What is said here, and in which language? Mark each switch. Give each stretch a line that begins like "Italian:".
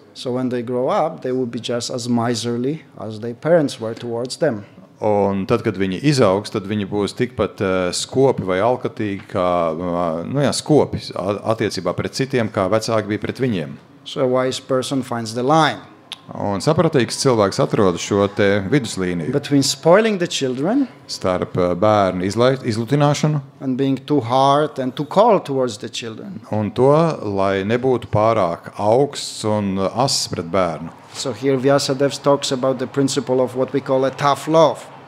English: So when they grow up, they will be just as miserly as their parents were towards them.
Latvian: Un tad, kad viņi izaugs, tad viņi būs tikpat skopi vai alkatīgi, kā skopi attiecībā pret citiem, kā vecāki bija pret viņiem.
English: So a wise person finds the line.
Latvian: Un sapratīgs cilvēks atrod šo te viduslīniju.
English: Between spoiling the children
Latvian: starp bērnu izlutināšanu
English: and being too hard and too cold towards the children.
Latvian: Un to, lai nebūtu pārāk augsts un ass pret bērnu.
English: So here Vyasadev talks about the principle of what we call a tough love.